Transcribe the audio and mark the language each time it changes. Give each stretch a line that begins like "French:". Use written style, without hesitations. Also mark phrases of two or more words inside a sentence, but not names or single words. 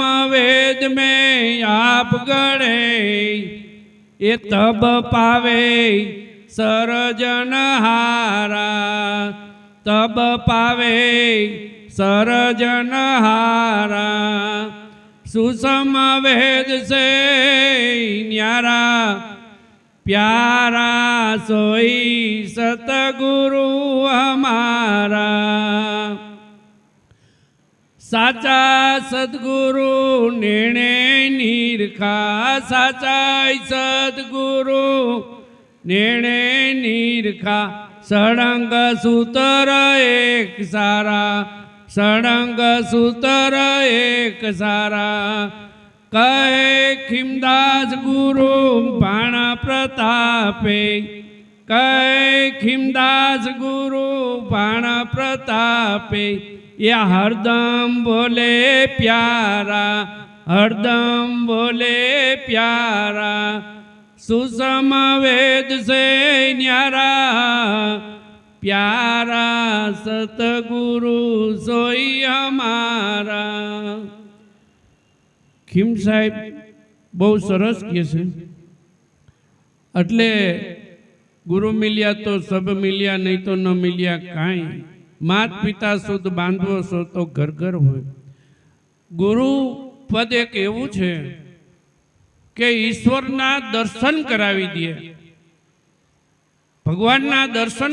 Hindi: वेद में आप गढ़े ये तब पावे सरजन हारा तब पावे सरजन हारा सुसम वेद से न्यारा प्यारा सोई सतगुरु हमारा साचा सद्गुरु निर्णय निरखा साचा सद्गुरु निर्णय निरखा सड़ंग सूत्र एक सारा सड़ंग सूत्र एक सारा कहे खिमदास गुरु बाण प्रतापे कहे खिमदास गुरु बाण प्रतापे या हरदम बोले प्यारा हरदम बोले प्यारा सुसम वेद से न्यारा प्यारा सतगुरु सोई हमारा।
Gujarati: ખીમ સાહેબ બહુત સરસ કિએ છે એટલે ગુરુ મિલ્યા તો સબ મિલ્યા નહીં તો ન મિલ્યા કાંઈ માત પિતા શુદ્ધ બાંધવો છો તો ઘર ઘર હોય। ગુરુ પદ એક એવું છે કે ઈશ્વરના દર્શન કરાવી દે ભગવાનના દર્શન